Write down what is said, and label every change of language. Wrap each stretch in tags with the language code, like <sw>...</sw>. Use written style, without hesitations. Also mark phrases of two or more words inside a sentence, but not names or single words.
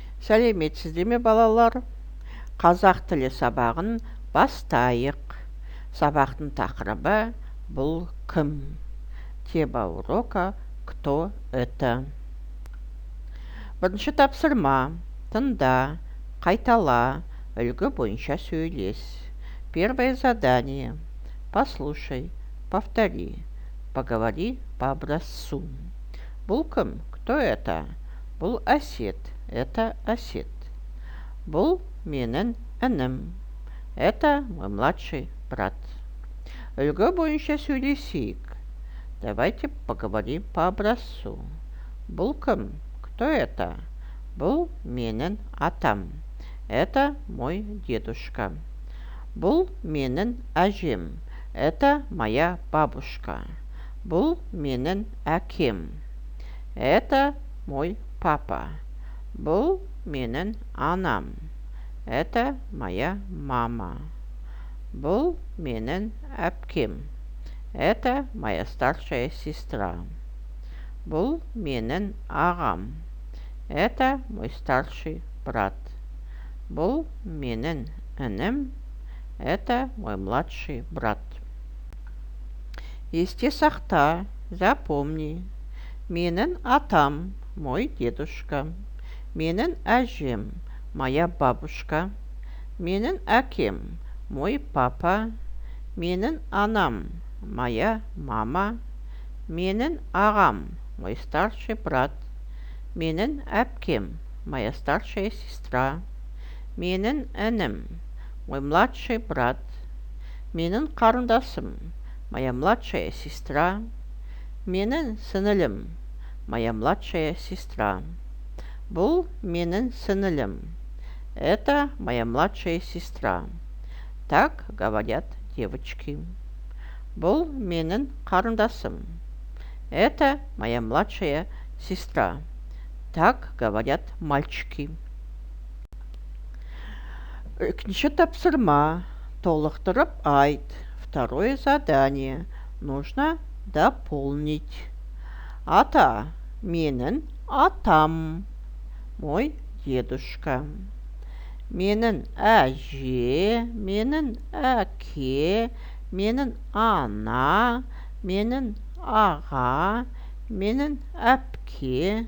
<kk>Сәлеметсіздер ме, балалар? Қазақ тілі сабағын бастайық. Сабақтың тақырыбы бұл кім?</kk> <ru>Тема урока «Кто это?».</ru> <kk>Бірінші тапсырма. Тыңда, қайтала, үлгі бойынша сөйлес.</kk> <ru>Первое задание. Послушай, повтори, поговори по образцу.</ru> <kk>Бұл кім?</kk> <ru>Кто это?</ru> <kk>Бұл Әсет. Это Әсет. Бұл менің інім.</kk> <ru>Это мой младший брат.</ru> <kk>Үлгі бойынша сөйлесейік.</kk> <ru>Давайте поговорим по образцу.</ru> <kk>Бұл кім?</kk> <ru>Кто это?</ru> <kk>Бұл менің атам.</kk> <ru>Это мой дедушка.</ru> <kk>Бұл менің әжем.</kk> <ru>Это моя бабушка.</ru> <kk>Бұл менің әкем.</kk> <ru>Это мой папа.</ru> <kk>Бұл менің анам.</kk> <ru>Это моя мама.</ru> <kk>Бұл менің әпкем.</kk> <ru>Это моя старшая сестра.</ru> <kk>Бұл менің ағам.</kk> <ru>Это мой старший брат.</ru> <kk>Бұл менің інім.</kk> <ru>Это мой младший брат.</ru> <kk>Есте сақта, запомни. Менің атам,</kk> <ru>мой дедушка.</ru> <kk>Менің әжем,</kk> <ru>моя бабушка.</ru> <kk>Менің әкем,</kk> <ru>мой папа.</ru> <kk>Менің анам,</kk> <ru>моя мама.</ru> <kk>Менің ағам,</kk> <ru>мой старший брат.</ru> <kk>Менің әпкем,</kk> <ru>моя старшая сестра.</ru> <kk>Менің інім,</kk> <ru>мой младший брат.</ru> <kk>Менің қарындасым,</kk> <ru>моя младшая сестра.</ru> <kk>Менің сіңілім,</kk> <ru>моя младшая сестра.</ru> <kk>Бұл менің сіңілім.</kk> <ru>Это моя младшая сестра. Так говорят девочки.</ru> <kk>Бұл менің қарындасым.</kk> <ru>Это моя младшая сестра. Так говорят мальчики.</ru> <kk>Екінші тапсырма. Толықтырып айт.</kk> <ru>Второе задание. Нужно дополнить.</ru> <kk>Ата. Менің атам.</kk> <ru>Мой дедушка.</ru> <kk>Менің әже. Менің әке. Менің ана. Менің аға. Менің әпке.</kk>